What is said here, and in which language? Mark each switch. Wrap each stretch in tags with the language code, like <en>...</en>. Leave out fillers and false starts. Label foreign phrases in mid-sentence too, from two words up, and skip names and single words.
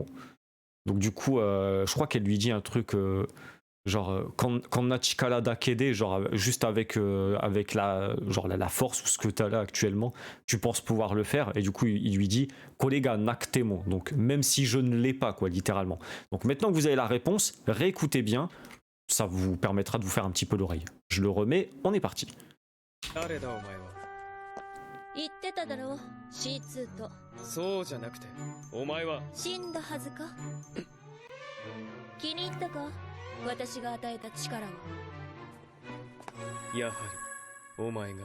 <fr>Donc du coup, je crois qu'elle lui dit un truc genre quand</fr> <ja>の力だけで,</ja> <fr>genre juste avec la force ou ce que tu as là actuellement, tu penses pouvoir le faire. Et du coup, il lui dit</fr> <ja>これがなくても.</ja> <fr>Donc même si je ne l'ai pas, quoi, littéralement. Donc maintenant que vous avez la réponse, réécoutez bien. Ça vous permettra de vous faire un petit peu l'oreille. Je le remets, on est parti.</fr> <ja>誰だお前は。言ってただろう、C2 と。そうじゃなくて、お前は。死んだはずか？気に入ったか？私が与えた力を。やはり、お前が。</ja>